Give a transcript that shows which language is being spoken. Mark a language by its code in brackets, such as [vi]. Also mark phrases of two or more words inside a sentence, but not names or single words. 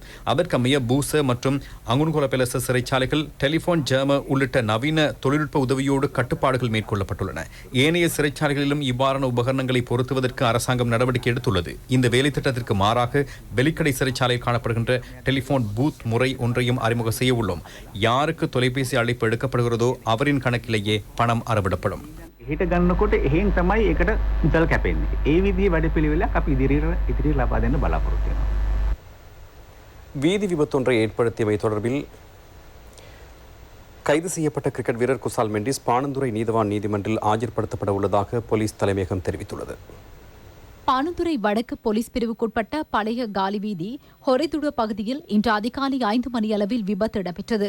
[ta] அதற்கமைய பூச மற்றும் அங்குன்கொலபெலச சிறைச்சாலைகள் டெலிபோன் ஜேம உள்ளிட்ட நவீன தொழில்நுட்ப உதவியோடு கட்டுப்பாடுகள் மேற்கொள்ளப்பட்டுள்ளன. ஏனைய சிறைச்சாலைகளிலும் இவ்வாறான உபகரணங்களை பொருத்துவதற்கு அரசாங்கம் நடவடிக்கை எடுத்துள்ளது. இந்த வேலை திட்டத்திற்கு மாறாக வெலிக்கடை சிறைச்சாலையில் காணப்படுகின்ற டெலிபோன் பூத் முறை ஒன்றையும் அறிமுகம் செய்ய உள்ளோம். யாருக்கு தொலைபேசி அழைப்பு எடுக்கப்படுகிறதோ அவரின் கணக்கிலேயே பணம் அறவிடப்படும். [si] හිට ගන්නකොට එහෙන් තමයි එකට මුදල් කැපෙන්නේ. ඒ විදිහේ වැඩපිළිවෙලක් අපි ඉදිරියට ලබා දෙන්න බලාපොරොත්තු වෙනවා. [ta] வீதி விபத்தொன்றை ஏற்படுத்தியவை தொடர்பில் கைது செய்யப்பட்ட கிரிக்கெட் வீரர் குசால் மெண்டிஸ் பாணந்துறை நீதவான் நீதிமன்றில் ஆஜர்படுத்தப்பட உள்ளதாக போலீஸ் தலைமையகம் தெரிவித்துள்ளது. பாணந்துறை வடக்கு போலீஸ் பிரிவுக்குட்பட்ட பழைய காலி வீதி ஹொரைதுட பகுதியில் இன்று அதிகாலை 5 மணியளவில் விபத்து இடம்பெற்றது.